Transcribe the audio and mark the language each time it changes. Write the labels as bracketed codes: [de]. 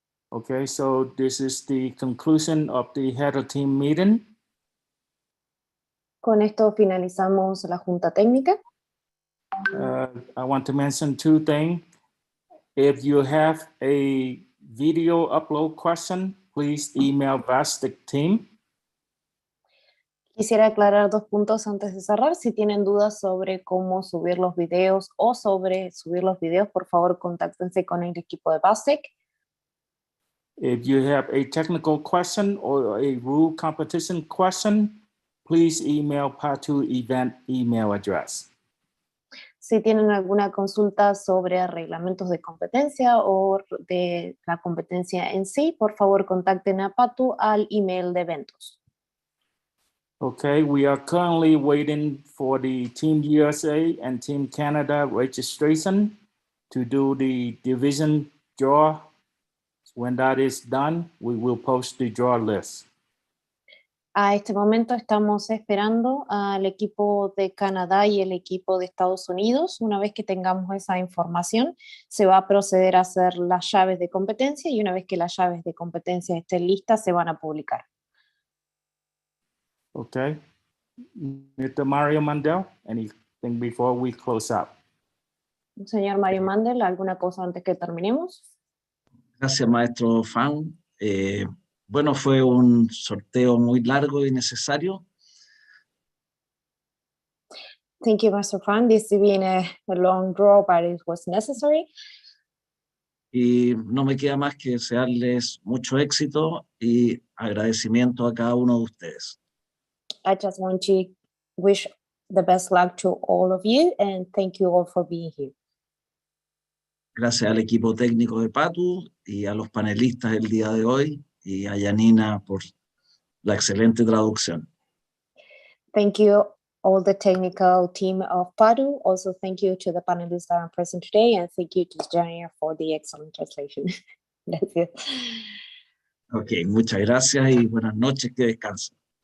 [en] Okay, so this is the conclusion of the head of team meeting. [es] Con esto finalizamos la junta técnica. [en] I want to mention two things. If you have a video upload question, please email Vastic team. [es] Quisiera aclarar 2 puntos antes de cerrar. Si tienen dudas sobre cómo subir los videos o sobre subir los videos, por favor, contáctense con el equipo de BASIC. [en] If you have a technical question or a rule competition question, please email Patu event email address. [es] Si tienen alguna consulta sobre reglamentos de competencia o de la competencia en sí, por favor, contacten a Patu al email de eventos. [en] Okay, we are currently waiting for the Team USA and Team Canada registration to do the division draw. When that is done, we will post the draw list. [es] A este momento estamos esperando al equipo de Canadá y el equipo de Estados Unidos. Una vez que tengamos esa información, se va a proceder a hacer las llaves de competencia y una vez que las llaves de competencia estén listas, se van a publicar. [en] Okay. Mr. Mario Mandel, anything before we close out? [es] Señor Mario Mandel, ¿alguna cosa antes que terminemos? Gracias, maestro Fan. Bueno, fue un sorteo muy largo y necesario. [en] Thank you, Mr. Fan. This has been a long draw, but it was necessary. [es] Y no me queda más que desearles mucho éxito y agradecimiento a cada uno de ustedes. [en] I just want to wish the best luck to all of you and thank you all for being here. [es] Gracias al equipo técnico de Patu y a los panelistas del día de hoy y a Yanina por la excelente traducción. [en] Thank you all the technical team of Padu. Also thank you to the panelists that are present today and thank you to Jania for the excellent translation. [es] Gracias. Ok, muchas gracias y buenas noches, que descansen.